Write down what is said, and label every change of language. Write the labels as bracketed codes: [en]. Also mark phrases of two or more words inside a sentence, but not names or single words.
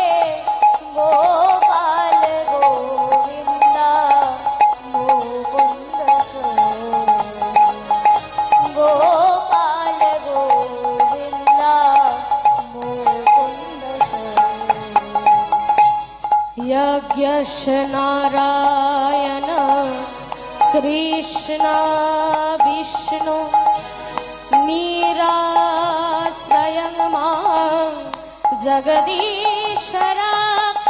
[sa] গোপাল গোবিন্দ মুকুন্দ শোরে, গোপাল গোবিন্দ মুকুন্দ শোরে। यज्ञश नारायण कृष्ण विष्णु निराश्रयं मां जगदीश रक्ष।